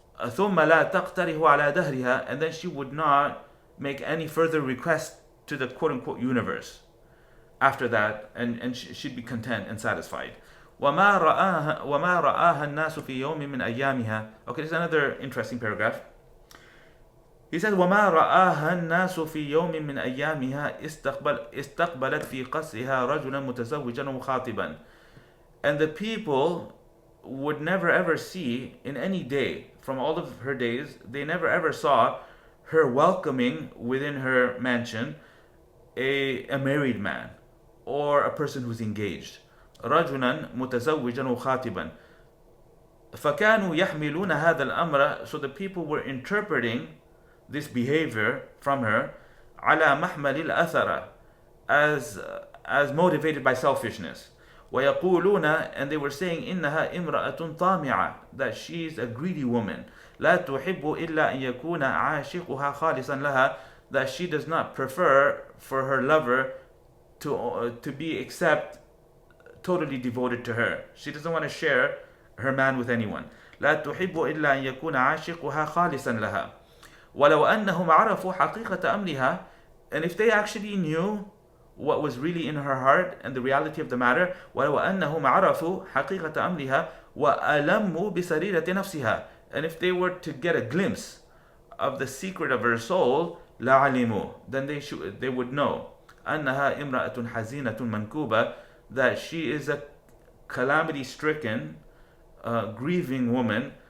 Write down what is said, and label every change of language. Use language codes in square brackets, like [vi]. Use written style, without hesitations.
[ar] ثم لا تقتره على دهرها, [en] and then she would not make any further request to the quote-unquote universe after that, and she'd be content and satisfied. [ar] وما رآها الناس في يوم من أيامها. [en] Okay, this is another interesting paragraph. He said [ar] وما رآها الناس في يوم من أيامها استقبلت في قصرها رجلا متزوجا وخاطبا. [en] And the people would never ever see in any day from all of her days, they never ever saw her welcoming within her mansion a married man or a person who's engaged. [ar] رجلا متزوجا وخاطبا. فكانوا يحملون هذا الأمر, [en] so the people were interpreting this behavior from her [ar] على محمل الأثر, [en] as motivated by selfishness. [ar] ويقولون, [en] and they were saying, [ar] إنها امرأة طامعة, [en] that she's a greedy woman. [ar] لا تحب إلا أن يكون عاشقها خالصا لها, [en] that she does not prefer for her lover to be except totally devoted to her. She doesn't want to share her man with anyone. [ar] لا تحب إلا أن يكون عاشقها خالصا لها. ولو أنهم عرفوا حقيقة أمرها, [en] and if they actually knew what was really in her heart and the reality of the matter, [ar] ولو أنهم عرفوا حقيقة أمرها وألموا بسريرة نفسها, [en] and if they were to get a glimpse of the secret of her soul, [ar] لعلموا, [en] then they would know [ar] أنها امرأة حزينة منكوبة, [en] that she is a calamity-stricken, grieving woman.